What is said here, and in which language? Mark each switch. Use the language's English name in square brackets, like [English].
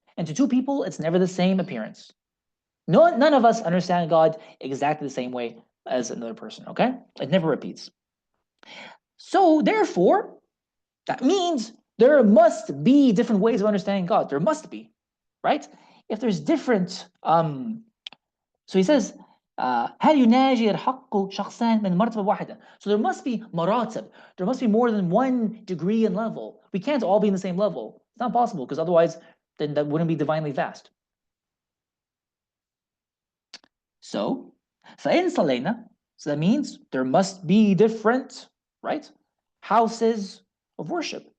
[English] And to two people, it's never the same appearance. None of us understand God exactly the same way as another person, okay? It never repeats. So therefore, that means there must be different ways of understanding God. There must be, right? If there's different, so he says, [Arabic] هل يناجي الحق شخصان من مرتبة واحدة? [English] So there must be maratib. There must be more than one degree and level. We can't all be in the same level. It's not possible, because otherwise then that wouldn't be divinely vast. So [Arabic] فإن صلينا, [English] so that means there must be different, right, houses of worship.